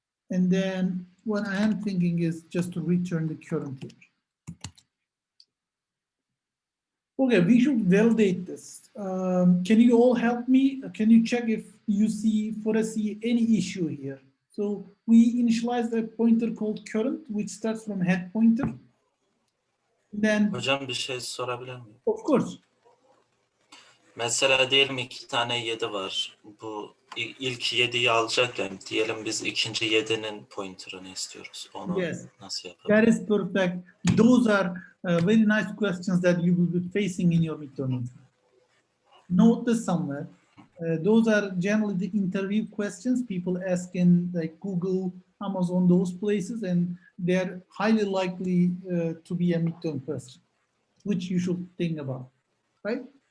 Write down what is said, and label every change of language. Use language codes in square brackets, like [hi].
[en] And then what I am thinking is just to return the current here. Okay, we should validate this. Can you all help me? Can you check if you see any issue here? So we initialize a pointer called current, which starts from head pointer. Then, [tr] Hocam bir şey sorabilir miyim? [en] of course, [tr] Mesela diyelim 2 tane 7 var. Bu ilk 7'yi alacakken diyelim biz ikinci 7'nin pointer'ını istiyoruz. Onu [en] yes, [tr] nasıl yapalım? [en] that is perfect. Those are very nice questions that you will be facing in your midterm exam. Note this somewhere. Those are generally the interview questions people ask in like Google, Amazon, those places, and they're highly likely to be a midterm question, which you should think about, right?